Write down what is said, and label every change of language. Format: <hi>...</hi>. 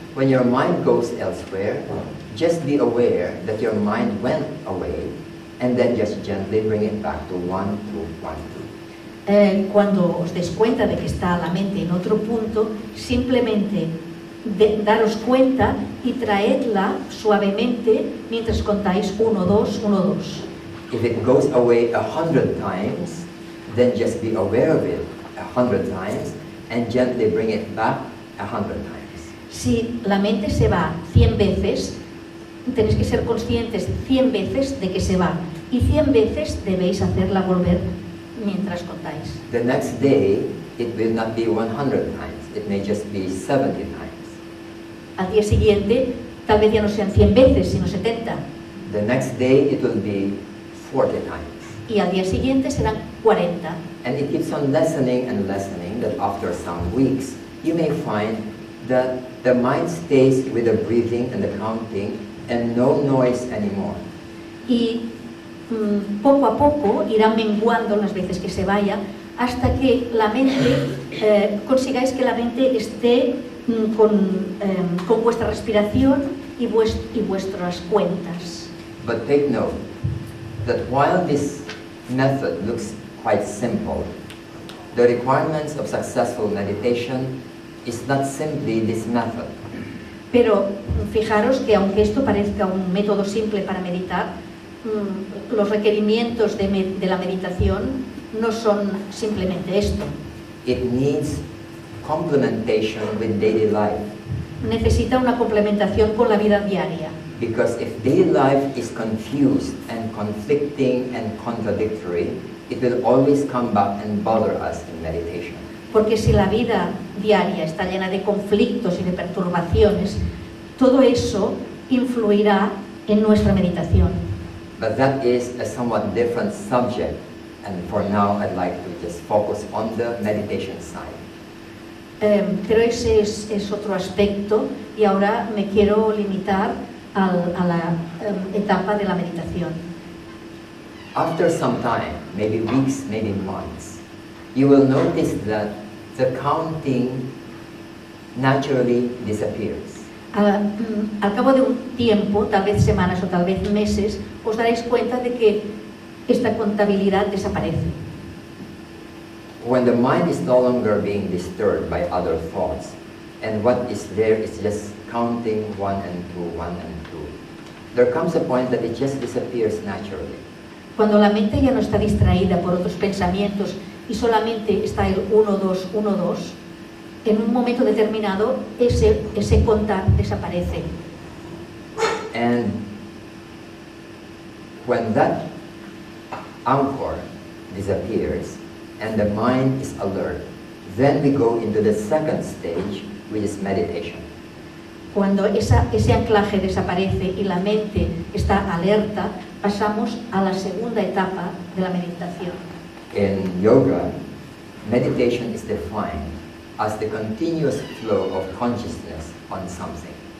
<en>When your mind goes elsewhere, just be aware that your mind went away, and then just gently bring it back to 1, 2, 1, 2.</en> <es>Cuando os des cuenta de que está la mente en otro punto, simplemente daros cuenta y traedla suavemente mientras contáis 1, 2, 1, 2.</es> <en>If it goes away 100 times, then just be aware of it 100 times and gently bring it back 100 times.</en> <es>Si la mente se va 100 veces, tenéis que ser conscientes 100 veces de que se va y 100 veces debéis hacerla volver mientras contáis.</es> <en>The next day, it will not be 100 times. It may just be 70 times.</en> <es>Al día siguiente, tal vez ya no sean 100 veces, sino 70.</es> <en>The next day, it will be 40 times.</en> <es>Y al día siguiente serán 40.</es> <en>And it keeps on lessening and lessening, that after some weeks, you may find that the mind stays with the breathing and the counting and no noise anymore.</en> <es>Y poco a poco irá menguando las veces que se vaya hasta que la mente, consigáis que la mente esté con vuestra respiración y vuestras cuentas.</es> <en>But take note that while this method looks quite simple, the requirements of successful meditation is not simply this method.</en> <es>Pero fijaros que aunque esto parezca un método simple para meditar, los requerimientos de la meditación no son simplemente esto.</es> <en>It needs complementation with daily life.</en> <es>Necesita una complementación con la vida diaria.</es> <en>Because if daily life is confused and conflicting and contradictory, it will always come back and bother us in meditation.</en> <es>Porque si la vida diaria está llena de conflictos y de perturbaciones, todo eso influirá en nuestra meditación.</es> <en>But that is a somewhat different subject, and for now I'd like to just focus on the meditation side.</en> <es>Pero ese es otro aspecto y ahora me quiero limitar a la etapa de la meditación.</es> <en>After some time, maybe weeks, maybe months, you will notice that the counting naturally disappears.</en> <es>Al cabo de un tiempo, tal vez semanas o tal vez meses, os daréis cuenta de que esta contabilidad desaparece.</es> <en>When the mind is no longer being disturbed by other thoughts, and what is there is just counting 1 and 2, 1 and 2, there comes a point that it just disappears naturally.</en> <es>Cuando la mente ya no está distraída por otros pensamientos y solamente está el 1, 2, 1, 2, en un momento determinado ese contar desaparece.</es> <en>And when that anchor disappears and the mind is alert, then we go into the second stage, which is meditation.</en> <es>Cuando ese anclaje desaparece y la mente está alerta, pasamos a la segunda etapa de la meditación.</es> <en>In yoga, meditation is defined as the continuous flow of consciousness on something.</en>